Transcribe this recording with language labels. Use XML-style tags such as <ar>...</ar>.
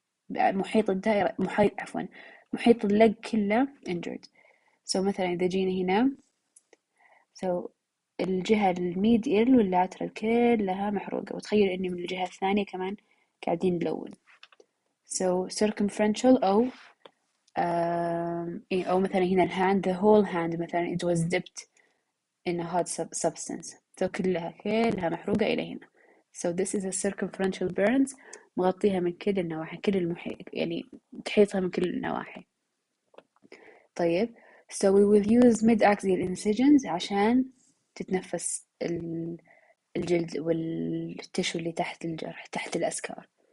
<ar>محيط الدائرة محيط اللج كله injured. So مثلا إذا جينا هنا so الجهة الميديال واللاترال كلها محروقة، وتخيل إني من الجهة الثانية كمان قاعدين نلون. So circumferential أو أو مثلا هنا الهاند</ar> <en>the whole hand مثلا it was dipped in a hot substance.</en> <ar>So كلها محروقة إلى هنا.</ar> <en>So this is a circumferential burns</en> <ar>مغطيها من كل النواحي، كل المحيط يعني تحيطها من كل النواحي. طيب</ar> <en>so we will use mid-axial incisions</en> <ar>عشان تتنفس الجلد والتشو اللي تحت الجرح تحت الأسكار.</ar>